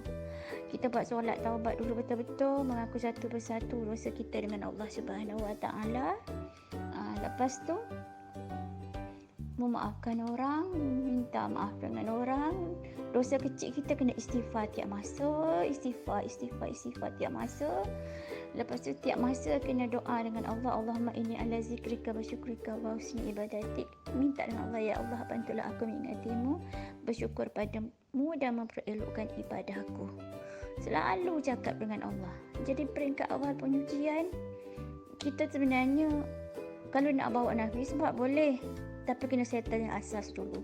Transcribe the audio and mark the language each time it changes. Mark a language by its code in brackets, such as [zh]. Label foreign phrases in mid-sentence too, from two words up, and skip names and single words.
[ms] Kita buat solat taubat dulu betul-betul, mengaku satu persatu dosa kita dengan Allah [ar] سبحانه وتعالى. [ms] Lepas tu memaafkan orang, minta maaf dengan orang. Dosa kecil kita kena istighfar tiap masa, istighfar tiap masa. Lepas tu tiap masa kena doa dengan Allah, [ar] اللهم إني على ذكرك وشكرك وحسن عبادتك. [ms] Minta dengan Allah, ya Allah bantulah aku mengingatimu, bersyukur padamu dan memperelokkan ibadahku. Selalu cakap dengan Allah. Jadi peringkat awal pengujian, kita sebenarnya kalau nak bawa nafis sebab boleh, tapi kena settle yang asas dulu.